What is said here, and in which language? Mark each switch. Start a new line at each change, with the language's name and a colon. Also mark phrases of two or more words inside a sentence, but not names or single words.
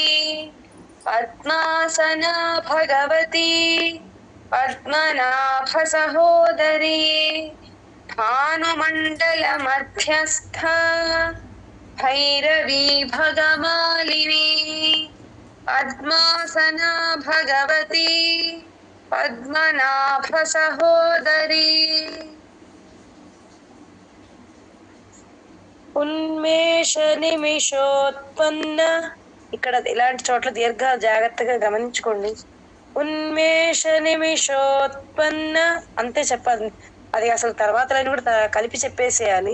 Sanskrit: पद्मासना भगवती पद्मनाभ सहोदरी भानुमण्डल मध्यस्थ भैरवी भगमालिनी पद्मासना भगवती पद्मनाभ सहोदरी ఉన్మేష నిమిషోత్పన్న.
Telugu: ఇక్కడ ఇలాంటి చోట్ల దీర్ఘాలు జాగ్రత్తగా గమనించుకోండి.
Sanskrit: ఉన్మేష నిమిషోత్పన్న
Telugu: అంతే చెప్పాలి. అది అసలు తర్వాత లైన్ కూడా కలిపి చెప్పేసేయాలి.